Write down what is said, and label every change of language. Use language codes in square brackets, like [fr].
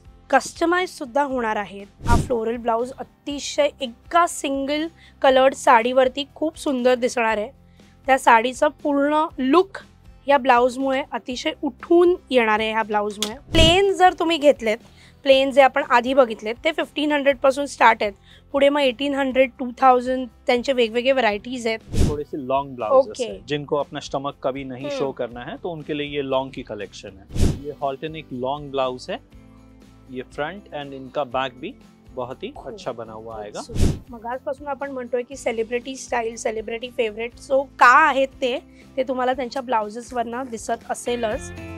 [mr] Customise सुद्धा होणार आहेत. हा फ्लोरल ब्लाउज अतिशय एका सिंगल कलर्ड साडीवरती खूप सुंदर दिसणार आहे. त्या साडीचा पूर्ण लुक या ब्लाऊजमुळे अतिशय उठून येणार आहे. ह्या ब्लाऊजमुळे प्लेन जर तुम्ही घेतलेत, प्लेन जे आपण आधी बघितलेत ते 1500 पासून स्टार्ट आहेत. पुढे मग 1800, 2000 त्यांचे वेगवेगळे व्हरायटीज आहेत. [hi] थोड़े से लॉन्ग ब्लाउजेस हैं जिनको अपना स्टमक कभी नहीं शो करना है, तो उनके लिए ये लॉन्ग की कलेक्शन है. ये हॉल्टन एक लॉन्ग ब्लाउज है. ये फ्रंट एंड इनका बैक भी बहुत ही अच्छा बना हुआ आएगा. [mr] मग आजपासून आपण म्हणतोय की celebrity style, celebrity favourite so का आहेत ते तुम्हाला त्यांच्या ब्लाउजेसवरनं दिसत असेलच.